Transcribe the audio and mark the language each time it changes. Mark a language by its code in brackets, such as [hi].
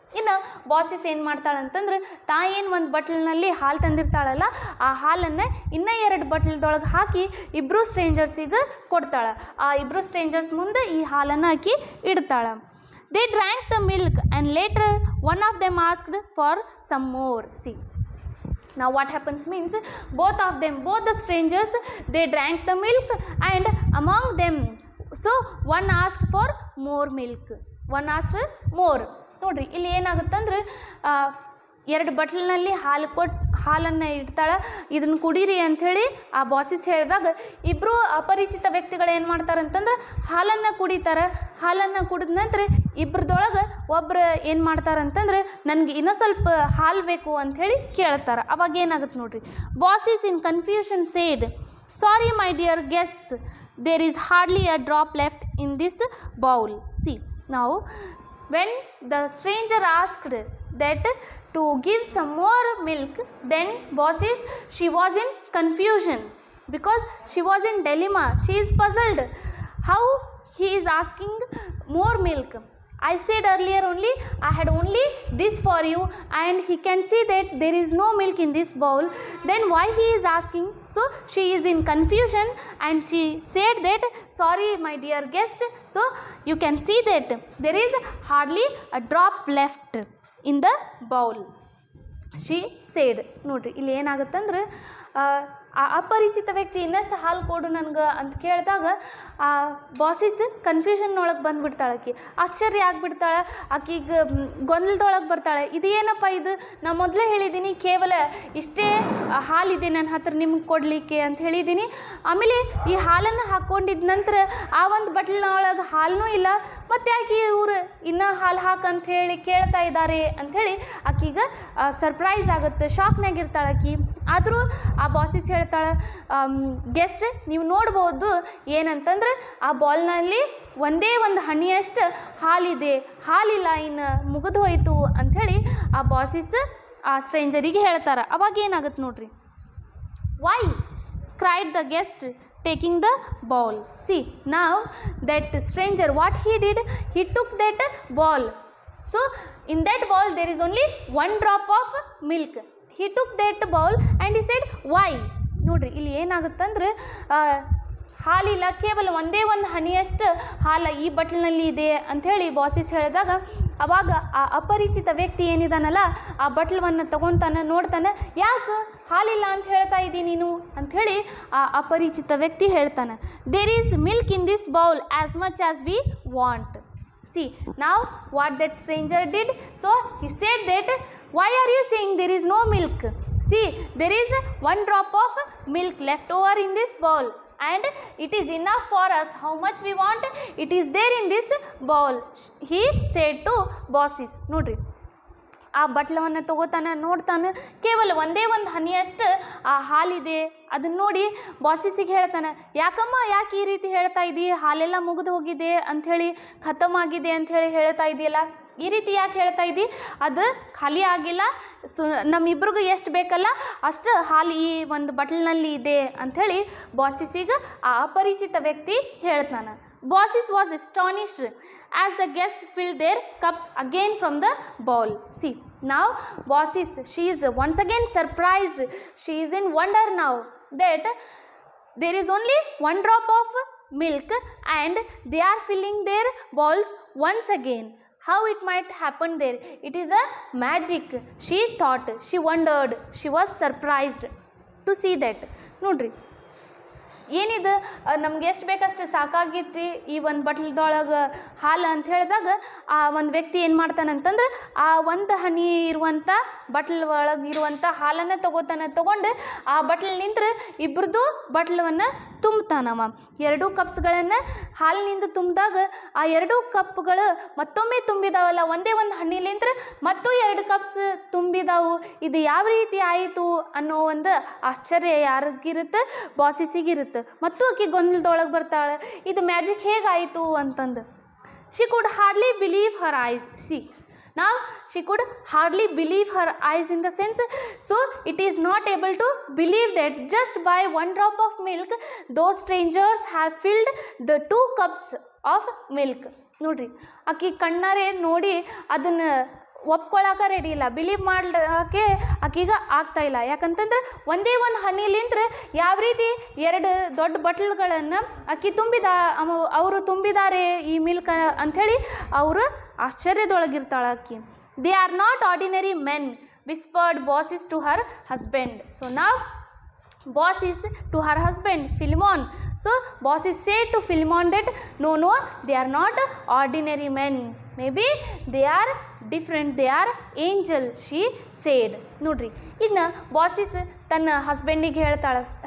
[kn] ಇನ್ನು ಬಾಸಸ್ ಏನು ಮಾಡ್ತಾಳೆ ಅಂತಂದ್ರೆ, ತಾಯೇನು ಒಂದು ಬಟ್ಲಿನಲ್ಲಿ ಹಾಲು ತಂದಿರ್ತಾಳಲ್ಲ, ಆ ಹಾಲನ್ನು ಇನ್ನೂ 2 ಬಟ್ಲದೊಳಗೆ ಹಾಕಿ ಇಬ್ಬರು ಸ್ಟ್ರೇಂಜರ್ಸಿಗೆ ಕೊಡ್ತಾಳೆ. ಆ ಇಬ್ಬರು ಸ್ಟ್ರೇಂಜರ್ಸ್ ಮುಂದೆ ಈ ಹಾಲನ್ನು ಹಾಕಿ ಇಡ್ತಾಳೆ. [en] They drank the milk and later one of them asked for some more. See, now what happens means, both the strangers, they drank the milk and among them, so one asked for more milk, one asked more. [kn] ನೋಡ್ರಿ ಇಲ್ಲಿ ಏನಾಗುತ್ತಂದ್ರೆ, 2 ಬಟ್ಲಿನಲ್ಲಿ ಹಾಲನ್ನು ಇಡ್ತಾಳೆ, ಇದನ್ನು ಕುಡೀರಿ ಅಂಥೇಳಿ ಆ bosses ಹೇಳಿದಾಗ ಇಬ್ಬರು ಅಪರಿಚಿತ ವ್ಯಕ್ತಿಗಳು ಏನು ಮಾಡ್ತಾರೆ ಅಂತಂದ್ರೆ ಹಾಲನ್ನು ಕುಡಿತಾರೆ. ಹಾಲನ್ನು ಕುಡಿದ ನಂತರ ಇಬ್ಬರದೊಳಗೆ ಒಬ್ಬರು ಏನು ಮಾಡ್ತಾರೆ ಅಂತಂದ್ರೆ, ನನಗೆ ಇನ್ನೂ ಸ್ವಲ್ಪ ಹಾಲು ಬೇಕು ಅಂಥೇಳಿ ಕೇಳ್ತಾರೆ. ಅವಾಗ ಏನಾಗುತ್ತೆ ನೋಡ್ರಿ, [en] Baucis in confusion said, "Sorry, my dear guests, there is hardly a drop left in this bowl." See, now when the stranger asked that to give some more milk, then Bosses, she was in confusion because she was in dilemma. She is puzzled how he is asking more milk. I said earlier only, I had only this for you, and he can see that there is no milk in this bowl. Then why he is asking? So she is in confusion and she said that, "Sorry, my dear guest." So you can see that there is hardly a drop left in the bowl, she said. [kn] ನೋಡ್ರಿ ಇಲ್ಲಿ ಏನಾಗುತ್ತಂದ್ರೆ, ಆ ಅಪರಿಚಿತ ವ್ಯಕ್ತಿ ಇನ್ನಷ್ಟು ಹಾಲು ಕೊಡು ನನಗೆ ಅಂತ ಕೇಳಿದಾಗ ಆ ಬಾಸಸ್ ಕನ್ಫ್ಯೂಷನ್ನೊಳಗೆ ಬಂದುಬಿಡ್ತಾಳೆ. ಆಶ್ಚರ್ಯ ಆಗಿಬಿಡ್ತಾಳೆ, ಆಕಿಗೆ ಗೊಂದಲದೊಳಗೆ ಬರ್ತಾಳೆ. ಇದು ಏನಪ್ಪ ಇದು, ನಾ ಮೊದಲೇ ಹೇಳಿದ್ದೀನಿ ಕೇವಲ ಇಷ್ಟೇ ಹಾಲಿದೆ ನನ್ನ ಹತ್ರ ನಿಮ್ಗೆ ಕೊಡಲಿಕ್ಕೆ ಅಂತ ಹೇಳಿದ್ದೀನಿ. ಆಮೇಲೆ ಈ ಹಾಲನ್ನು ಹಾಕ್ಕೊಂಡಿದ್ದ ನಂತರ ಆ ಒಂದು ಬಟ್ಲಿನೊಳಗೆ ಹಾಲೂ ಇಲ್ಲ, ಮತ್ತು ಯಾಕೆ ಇವರು ಇನ್ನೂ ಹಾಲು ಹಾಕಂತ ಹೇಳಿ ಕೇಳ್ತಾ ಇದ್ದಾರೆ ಅಂಥೇಳಿ ಆಕಿಗೆ ಸರ್ಪ್ರೈಸ್ ಆಗುತ್ತೆ, ಶಾಕ್ನಾಗಿರ್ತಾಳೆ ಆಕಿ. ಆದರೂ ಆ ಬಾಸಸ್ ಹೇಳ್ತಾಳೆ, "ಗೆಸ್ಟ್, ನೀವು ನೋಡ್ಬೋದು ಏನಂತಂದ್ರೆ ಆ ಬಾಲ್ನಲ್ಲಿ ಒಂದೇ ಒಂದು ಹನಿಯಷ್ಟು ಹಾಲಿದೆ, ಹಾಲಿಲ್ಲ, ಇನ್ನು ಮುಗಿದು ಹೋಯಿತು ಅಂಥೇಳಿ ಆ ಬಾಸಸ್ ಆ ಸ್ಟ್ರೇಂಜರಿಗೆ ಹೇಳ್ತಾರೆ. ಅವಾಗ ಏನಾಗುತ್ತೆ ನೋಡ್ರಿ, [en] "Why?" cried the guest, taking the bowl. See, now that stranger, what he did, he took that bowl. So in that bowl there is only 1 drop of milk. He took that bowl and he said, "Why?" [kn] ನೋಡ್ರಿ ಇಲ್ಲಿ ಏನಾಗುತ್ತಂದ್ರೆ, ಹಾಲಿಲ್ಲ, ಕೇವಲ ಒಂದೇ ಒಂದು ಹನಿಯಷ್ಟು ಹಾಲು ಈ ಬಟ್ಲಿನಲ್ಲಿ ಇದೆ ಅಂಥೇಳಿ bosses ಹೇಳಿದಾಗ ಅವಾಗ ಆ ಅಪರಿಚಿತ ವ್ಯಕ್ತಿ ಏನಿದಾನಲ್ಲ ಆ ಬಟ್ಲವನ್ನು ತಗೊತಾನೆ, ನೋಡ್ತಾನೆ, "ಯಾಕೆ ಹಾಲಿಲ್ಲ ಅಂತ ಹೇಳ್ತಾ ಇದ್ದೀನಿ ನೀನು?" ಅಂಥೇಳಿ ಆ ಅಪರಿಚಿತ ವ್ಯಕ್ತಿ ಹೇಳ್ತಾನೆ, [en] "There is milk in this bowl as much as we want." See, now what that stranger did, so he said that, "Why are you saying there is no milk? See, there is 1 drop of milk left over in this bowl and it is enough for us. How much we want, it is there in this bowl," he said to bosses. [kn] ನೋಡ್ರಿ ಆ ಬಟ್ಲವನ್ನು ತಗೋತಾನೆ, ನೋಡ್ತಾನೆ, ಕೇವಲ ಒಂದೇ ಒಂದು ಹನಿಯಷ್ಟು ಆ ಹಾಲಿದೆ. ಅದನ್ನ ನೋಡಿ ಬಾಸಸ್ಸಿಗೆ ಹೇಳ್ತಾನೆ, "ಯಾಕಮ್ಮ, ಯಾಕೆ ಈ ರೀತಿ ಹೇಳ್ತಾ ಇದ್ದಿ, ಹಾಲೆಲ್ಲ ಮುಗಿದು ಹೋಗಿದೆ ಅಂಥೇಳಿ, ಖತಮ್ ಆಗಿದೆ ಅಂಥೇಳಿ ಹೇಳ್ತಾ ಇದೆಯಲ್ಲ, ಈ ರೀತಿ ಯಾಕೆ ಹೇಳ್ತಾ ಇದ್ದಿ? ಅದು ಖಾಲಿ ಆಗಿಲ್ಲ, ನಮ್ಮಿಬ್ರಿಗೂ ಎಷ್ಟು ಬೇಕಲ್ಲ ಅಷ್ಟು ಹಾಲು ಈ ಒಂದು ಬಟ್ಲಿನಲ್ಲಿ ಇದೆ ಅಂಥೇಳಿ ಬಾಸಸ್ಸಿಗೆ ಆ ಅಪರಿಚಿತ ವ್ಯಕ್ತಿ ಹೇಳ್ತಾನೆ. [en] Bosses was astonished as the guests filled their cups again from the bowl. See, now Bosses, she is once again surprised. She is in wonder now that there is only 1 drop of milk and they are filling their bowls once again. How it might happen there? It is a magic. She thought, she wondered, she was surprised to see that. [kn] ನೋಡ್ರಿ ಏನಿದು ನಮ್ಗೆ ಎಷ್ಟು ಬೇಕಷ್ಟು ಸಾಕಾಗೈತಿ ಈ ಒಂದು ಬಟ್ಲದೊಳಗೆ ಹಾಲು ಅಂತ ಹೇಳಿದಾಗ ಆ ಒಂದು ವ್ಯಕ್ತಿ ಏನು ಮಾಡ್ತಾನಂತಂದ್ರೆ ಆ ಒಂದು ಹನಿ ಇರುವಂಥ ಬಟ್ಲ್ ಒಳಗೆ ಇರುವಂಥ ಹಾಲನ್ನು ತೊಗೊಂಡು ಆ ಬಟ್ಲ್ ನಿಂತ್ರೆ ಇಬ್ಬರದು ಬಟ್ಲವನ್ನು ತುಂಬ್ತಾನವ. 2 ಕಪ್ಸ್ಗಳನ್ನು ಹಾಲಿನಿಂದ ತುಂಬಿದಾಗ ಆ 2 ಕಪ್ಗಳು ಮತ್ತೊಮ್ಮೆ ತುಂಬಿದಾವಲ್ಲ, ಒಂದೇ ಒಂದು ಹಣ್ಣಿಲಿಂತ್ರ ಮತ್ತು 2 ಕಪ್ಸ್ ತುಂಬಿದಾವು. ಇದು ಯಾವ ರೀತಿ ಆಯಿತು ಅನ್ನೋ ಒಂದು ಆಶ್ಚರ್ಯ ಯಾರಿಗಿರುತ್ತೆ? ಬಾಸಿಸಿಗಿರುತ್ತೆ. ಮತ್ತು ಆಕೆ ಗೊಂದಲದೊಳಗೆ ಬರ್ತಾಳೆ, ಇದು ಮ್ಯಾಜಿಕ್ ಹೇಗಾಯಿತು ಅಂತಂದು. [en] She could hardly believe her eyes. Now she could hardly believe her eyes in the sense, so it is not able to believe that just by 1 drop of milk those strangers have filled the 2 cups of milk. [kn] ನೋಡ್ರಿ ಆಕಿ ಕಣ್ಣಾರೆ ನೋಡಿ ಅದನ್ನ ಒಪ್ಕೊಳ್ಳಾಕ ready ಇಲ್ಲ, believe ಮಾಡಕ್ಕೆ ಆಕೀಗ ಆಗ್ತಾ ಇಲ್ಲ. ಯಾಕಂತಂದ್ರೆ ಒಂದೇ ಒಂದು ಹನಿಲಿಂತ್ರ ಯಾವ ರೀತಿ 2 ದೊಡ್ಡ ಬಟ್ಲ್ಗಳನ್ನು ಆಕಿ ಅವರು ತುಂಬಿದ್ದಾರೆ ಈ ಮಿಲ್ಕ್ ಅಂಥೇಳಿ ಅವರು ಆಶ್ಚರ್ಯದೊಳಗಿರ್ತಾಳೆ ಆಕಿ. [en] They are not ordinary men whispered Baucis to her husband. So now Baucis to her husband Philemon. So bosses say to Philemon that no, they are not ordinary men. Maybe they are different, they are angel, she said. [kn] ನೋಡ್ರಿ ಇನ್ನು ಬಾಸಿಸ್ ತನ್ನ ಹಸ್ಬೆಂಡಿಗೆ ಹೇಳ್ತಾಳೆ.